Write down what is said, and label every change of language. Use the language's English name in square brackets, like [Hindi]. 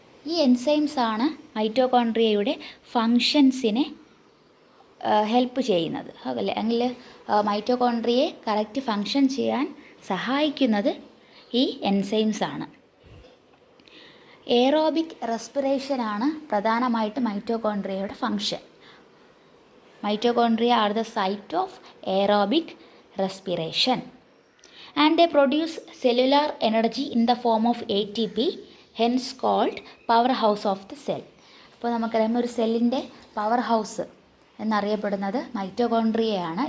[Malayalam] ഈ എൻസൈംസാണ് മൈറ്റോകോൺട്രിയയുടെ ഫങ്ഷൻസിനെ ഹെൽപ്പ് ചെയ്യുന്നത്. അല്ലെങ്കിൽ മൈറ്റോകോൺട്രിയയെ കറക്റ്റ് ഫങ്ഷൻ ചെയ്യാൻ സഹായിക്കുന്നത് ഈ എൻസൈംസാണ്. എയറോബിക് റെസ്പിറേഷനാണ് പ്രധാനമായിട്ട് മൈറ്റോകോൺട്രിയയുടെ function. [English] Mitochondria are the site of aerobic respiration and they produce cellular energy in the form of ATP, hence called powerhouse of the cell. [Malayalam] അപ്പോൾ നമുക്കറിയാം, ഒരു സെല്ലിൻ്റെ പവർ ഹൗസ് എന്നറിയപ്പെടുന്നത് മൈറ്റോകോൺട്രിയയാണ്.